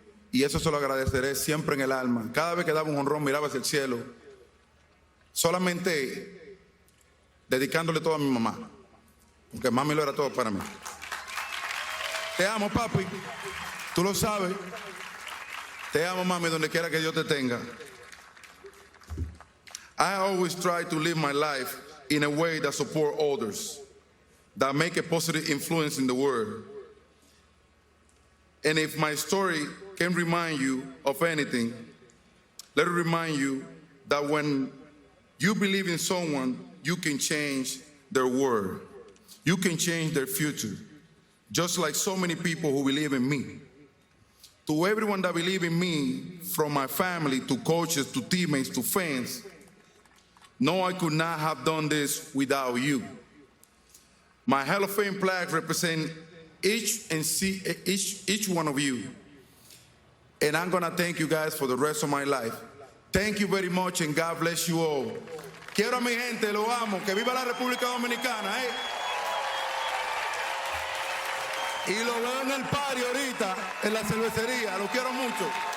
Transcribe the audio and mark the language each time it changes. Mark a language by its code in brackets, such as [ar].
[es] Y eso se lo agradeceré siempre en el alma. Cada vez que daba un jonrón, miraba hacia el cielo, solamente dedicándole todo a mi mamá, porque mami lo era todo para mí. Te amo, papi. Tú lo sabes. Te amo, mami, donde quiera que Dios te tenga. [en] I always try to live my life in a way that support others, that make a positive influence in the world. And if my story can remind you of anything, let it remind you that when you believe in someone, you can change their world. You can change their future. Just like so many people who believe in me. To everyone that believe in me, from my family to coaches to teammates to fans, no, I could not have done this without you. My Hall of Fame plaque represents each one of you. And I'm going to thank you guys for the rest of my life. Thank you very much and God bless you all. [es] Quiero a mi gente, lo amo. Que viva la República Dominicana, ¿eh? Y lo veo en el party ahorita, en la cervecería. Lo quiero mucho.